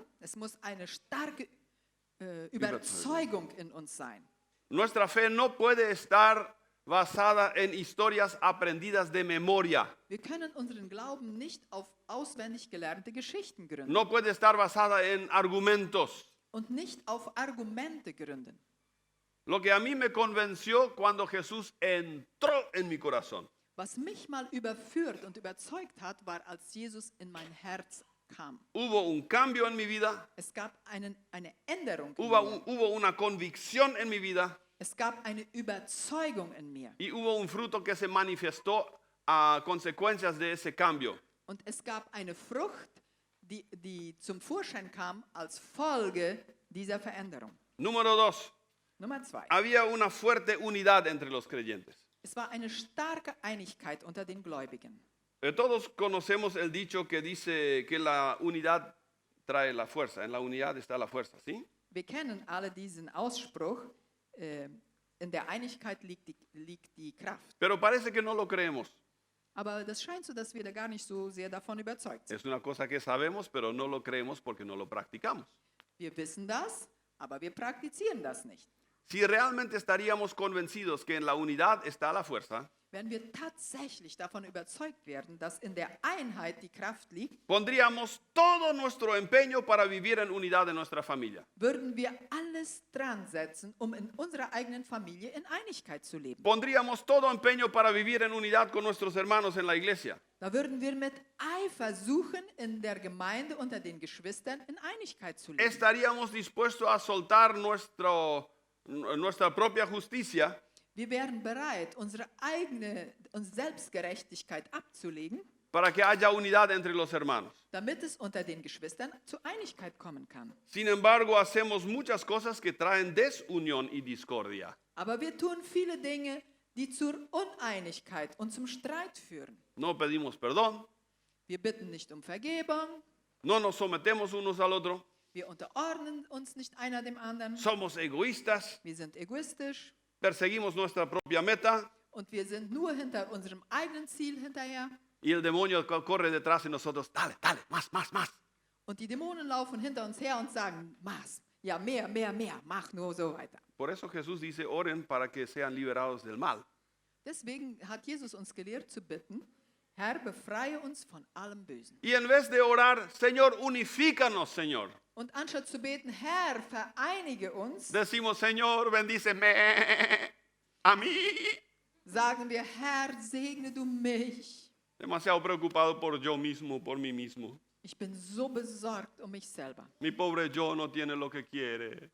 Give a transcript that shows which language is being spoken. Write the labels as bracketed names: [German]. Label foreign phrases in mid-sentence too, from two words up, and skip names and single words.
[German] Es muss eine starke Überzeugung in uns sein. [Spanish] Nuestra fe no puede estar basada en historias aprendidas de memoria. [German] Wir können unseren Glauben nicht auf auswendig gelernte Geschichten gründen [Spanish] No puede estar basada en argumentos. [German] und nicht auf Argumente gründen. [Spanish] Lo que a mí me convenció cuando Jesús entró en mi corazón. [German] Was mich mal überführt und überzeugt hat, war, als Jesus in mein Herz kam. [Spanish] Hubo un cambio en mi vida. [German] Es gab eine Änderung in mir. [Spanish] Hubo una convicción en mi vida. [German] Es gab eine Überzeugung in mir. [Spanish] Y hubo un fruto que se manifestó a consecuencias de ese cambio. [German] Und es gab eine Frucht, die zum Vorschein kam als Folge dieser Veränderung. [Spanish] Número 2. [German] Nummer 2. [Spanish] Había una fuerte unidad entre los creyentes. [German] Es war eine starke Einigkeit unter den Gläubigen. [Spanish] Todos conocemos el dicho que dice que la unidad trae la fuerza. En la unidad está la fuerza, ¿sí? [German] Wir kennen alle diesen Ausspruch, in der Einigkeit liegt die Kraft. [Spanish] Pero parece que no lo creemos. [German] Aber das scheint so, dass wir da gar nicht so sehr davon überzeugt sind. [Spanish] Es una cosa que sabemos, pero no lo creemos porque no lo practicamos. [German] Wir wissen das, aber wir praktizieren das nicht. [Spanish] Si realmente estaríamos convencidos que en la unidad está la fuerza, [German] Wenn wir tatsächlich davon überzeugt werden, dass in der Einheit die Kraft liegt, [Spanish] pondríamos todo nuestro empeño para vivir en unidad en nuestra familia. [German] würden wir alles dran setzen, um in unserer eigenen Familie in Einigkeit zu leben. [Spanish] Pondríamos todo empeño para vivir en unidad con nuestros hermanos en la iglesia. [German] Da würden wir mit Eifer suchen, in der Gemeinde unter den Geschwistern in Einigkeit zu leben. [Spanish] Estaríamos dispuestos a soltar nuestra propia justicia [German] Wir wären bereit, unsere Selbstgerechtigkeit abzulegen, [Spanish] para que haya unidad entre los hermanos. [German] damit es unter den Geschwistern zur Einigkeit kommen kann. [Spanish] Sin embargo, hacemos muchas cosas que traen desunión y discordia. [German] Aber wir tun viele Dinge, die zur Uneinigkeit und zum Streit führen. [Spanish] No pedimos perdón, [German] Wir bitten nicht um Vergebung, [Spanish] no nos sometemos unos al otro, [German] wir unterordnen uns nicht einer dem anderen, [Spanish] somos egoístas, [German] wir sind egoistisch [Spanish] perseguimos nuestra propia meta [German] und wir sind nur hinter unserem eigenen Ziel hinterher. [Spanish] y el demonio corre detrás de nosotros, dale, dale, más, más, más. [German] Und die Dämonen laufen hinter uns her und sagen, Maß, ja mehr, mehr, mehr, mach nur so weiter. [Spanish] Por eso Jesús dice, oren para que sean liberados del mal. [German] Deswegen hat Jesus uns gelehrt zu bitten, Herr, befreie uns von allem Bösen. [Spanish] Y en vez de orar, Señor, unifícanos, Señor. [German] Und anstatt zu beten, Herr, vereinige uns, [Spanish] Decimos, Señor, bendíceme a mí. [German] sagen wir, Herr, segne du mich. [Spanish] Demasiado preocupado por yo mismo, por mí mismo. [German] Ich bin so besorgt um mich selber. [Spanish] Mi pobre yo no tiene lo que quiere.